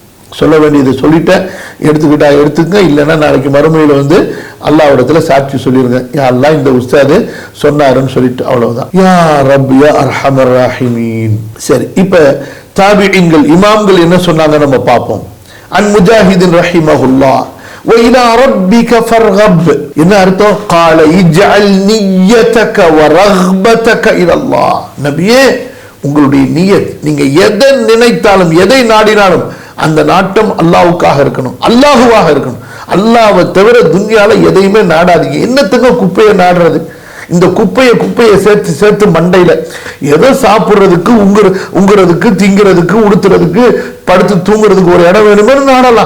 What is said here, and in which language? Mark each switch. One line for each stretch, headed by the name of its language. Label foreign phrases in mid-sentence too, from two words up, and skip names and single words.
Tamil: சொல்ல வேண்டியதை சொல்லிட்டேன், எடுத்துக்கிட்டா எடுத்துக்க, இல்லைன்னா நாளைக்கு மறுமையில் வந்து அல்லாஹ்விடத்துல சாட்சி சொல்லிருங்க, யா அல்லாஹ் இந்த உஸ்தாது சொன்னாருன்னு சொல்லிட்டு, அவ்வளவுதான்.
Arabic: يا رب يا أرحم الراحمين.
Tamil: சரி, இப்ப தாபிஈன்கள் இமாம்கள் என்ன சொன்னாங்க நம்ம பார்ப்போம்.
Arabic: عن مجاهد رحمه الله وإلى ربك فارغب.
Tamil: என்ன அர்த்தம்?
Arabic: قال اجعل نيتك ورغبتك الى الله.
Tamil: நபியே, உங்களுடைய நியத், நீங்க எதை நினைத்தாலும் எதை நாடினாலும் அந்த நாட்டம் அல்லாஹ்வுக்காக இருக்கணும், அல்லாஹுவாக இருக்கணும். அல்லாஹ்வை தவிர துன்யால எதையுமே நாடாதீங்க. என்னத்துக்கு குப்பையை நாடுறது? இந்த குப்பையை சேர்த்து சேர்த்து மண்டையில எதை சாப்பிடுறதுக்கு, உங்குறதுக்கு, திங்கிறதுக்கு, உடுத்துறதுக்கு, படுத்து தூங்குறதுக்கு ஒரு இடம் வேணுமே நாடலாம்.